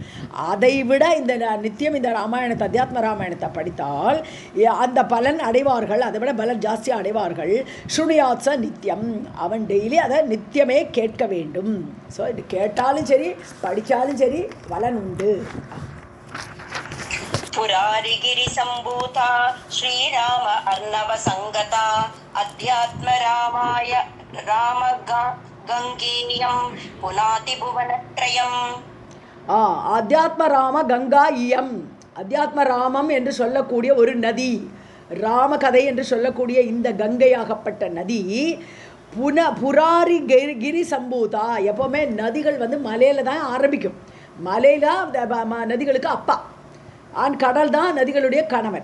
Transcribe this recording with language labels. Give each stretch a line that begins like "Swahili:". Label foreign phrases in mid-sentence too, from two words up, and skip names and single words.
Tamil: அதை விட இந்த நித்தியம் இந்த ராமாயணத்தை அத்தியாத்ம ராமாயணத்தை படித்தால் அந்த பலன் அடைவார்கள், அதை விட பலன் ஜாஸ்தியாக அடைவார்கள்.
Sanskrit: शृणुयात्स नित्यम्,
Tamil: அவன் டெய்லி அதை நித்தியமே கேட்க வேண்டும். ஸோ இது கேட்டாலும் சரி படித்தாலும் சரி பலன் உண்டு.
Sanskrit: पुरारिगिरि सम्भूता श्रीराम अर्णव संगता अध्यात्म रामाय राम गंगेयं पुनाति भुवनत्रयम्. अध्यात्म राम गङ्गा इयम्,
Tamil: அத்தியாத்ம ராமம் என்று சொல்லக்கூடிய ஒரு நதி, ராமகதை என்று சொல்லக்கூடிய இந்த கங்கையாகப்பட்ட நதி
Sanskrit: पुरारि गिरि सम्भूता.
Tamil: எப்போவுமே நதிகள் மலையில் தான் ஆரம்பிக்கும். மலையில் நதிகளுக்கு அப்பா, கடல் தான் நதிகளுடைய கணவன்.